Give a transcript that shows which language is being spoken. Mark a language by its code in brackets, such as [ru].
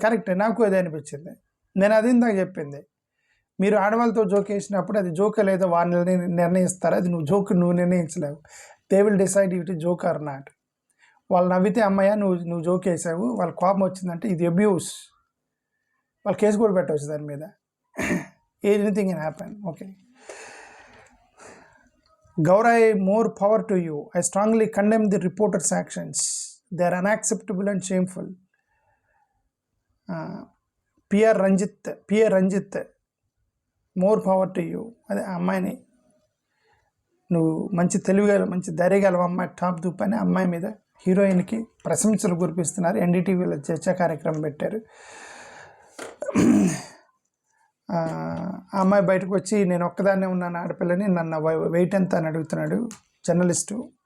[te] కరెక్టే, నాకు అదే అనిపించింది. నేను అది ఇందాక చెప్పింది, మీరు ఆడవాళ్ళతో జోక్ వేసినప్పుడు అది జోక్ లేదో వాళ్ళు నిర్ణయిస్తారు, అది నువ్వు నిర్ణయించలేవు. [en] They will decide it joke or not. [te] వాళ్ళు నవ్వితే అమ్మాయ నువ్వు జోక్ వేసావు, వాళ్ళ కోపం వచ్చిందంటే ఇది అబ్యూస్, వాళ్ళు కేసు కూడా పెట్టవచ్చు దాని మీద. [en] Anything can happen. Okay, Gaurai, more power to you. I strongly condemn the reporter's actions. They are unacceptable and shameful. P.R. Ranjit, more power to you. [te] అదే అమ్మాయిని నువ్వు మంచి తెలివిగల మంచి ధైర్యగల అమ్మాయి టాప్ దూప్ అని అమ్మాయి మీద హీరోయిన్కి ప్రశంసలు కురిపిస్తున్నారు. ఎన్డీటీవీలో చర్చా కార్యక్రమం పెట్టారు. ఆ అమ్మాయి బయటకు వచ్చి నేను ఒక్కదాన్నే ఉన్నాను ఆడపిల్లని, నన్ను వెయిట్ ఎంత అని అడుగుతున్నాడు జర్నలిస్టు.